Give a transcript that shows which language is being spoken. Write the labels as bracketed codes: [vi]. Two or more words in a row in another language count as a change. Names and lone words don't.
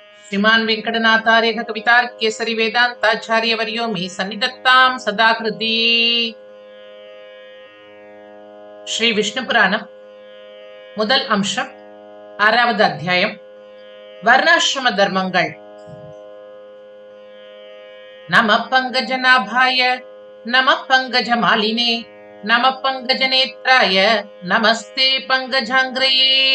[sa] श्रीमान वेंकटनाथार्य कवितार्क्यसरि वेदांताचार्यवर्यो मे सन्निधत्तां सदाकृति। [ta] श्री विष्णु पुराणम முதல் அம்சம் 6வது அத்தியாயம் வர்ணாசிரம தர்மங்கள். [sa] नम पङ्कजनाभाय नम पङ्कजमालिने नम पङ्कजनेत्राय नमस्ते पङ्कजाङ्घ्रये.